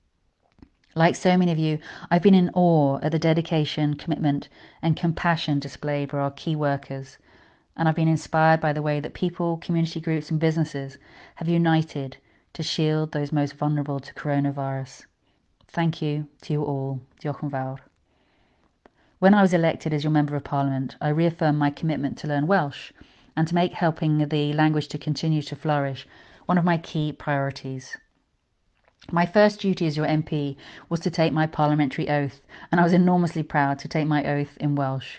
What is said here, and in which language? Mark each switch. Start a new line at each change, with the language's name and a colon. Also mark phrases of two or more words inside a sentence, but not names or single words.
English: Like so many of you, I've been in awe at the dedication, commitment, and compassion displayed for our key workers, and I've been inspired by the way that people, community groups, and businesses have united to shield those most vulnerable to coronavirus. Thank you to you all.
Welsh: Diolch yn fawr.
English: When I was elected as your Member of Parliament, I reaffirmed my commitment to learn Welsh and to make helping the language to continue to flourish one of my key priorities. My first duty as your MP was to take my parliamentary oath, and I was enormously proud to take my oath in Welsh.